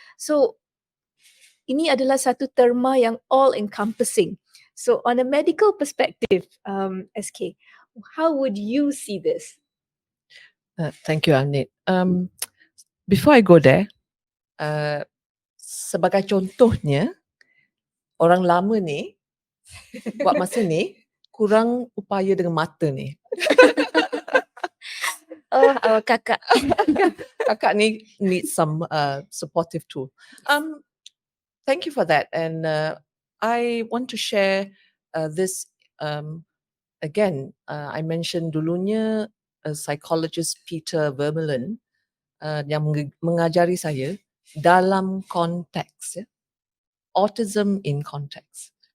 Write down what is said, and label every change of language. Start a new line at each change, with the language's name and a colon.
Malay: So ini adalah satu terma yang
English: all encompassing. So on a medical perspective, SK, how would you see this? Thank you, Anit. Before I go there,
Malay: sebagai contohnya, orang lama ni buat masa ni kurang upaya dengan mata ni.
English: Oh, our kakak.
Malay: Kakak ni
English: need some supportive tool. Thank you for that, and I want to share this again. I mentioned
Malay: dulunya psychologist Peter Vermeulen yang mengajari saya dalam konteks, ya,
English: autism in context.